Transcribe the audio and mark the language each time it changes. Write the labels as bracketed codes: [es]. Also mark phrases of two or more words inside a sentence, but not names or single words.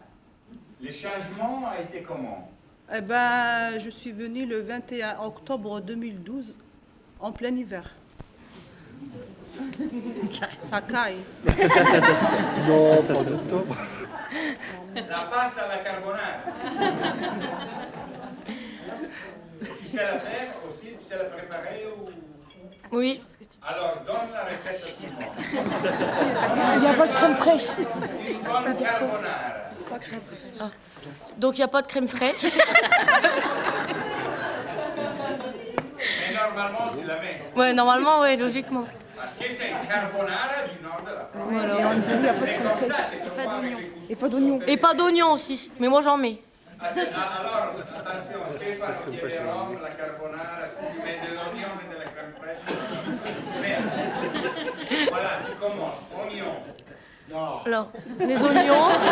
[fr] Le changement a été comment? Eh ben, je suis venue le 21 octobre 2012, en plein hiver. Ça caille. Non, pas d'octobre. [it] La pasta alla carbonara. [fr] Tu sais la faire aussi? Tu sais la préparer ou... Oui. Alors, donne la recette à tout le monde. Il n'y a pas de crème fraîche. Une bonne carbonara. Donc il n'y a pas de crème fraîche. Mais normalement, tu la mets. Ouais, normalement, ouais, logiquement. Parce que c'est une carbonara du nord de la France. C'est comme ça, c'est comme avec les couscous. Et pas d'oignon. Et pas d'oignon aussi. Mais moi j'en mets. Alors, attention, Stefano [it] chiederò la carbonara, [fr] si tu mets de l'oignon et de la crème fraîche. Mais, voilà, tu commences. Oignon. Non. Alors, les oignons.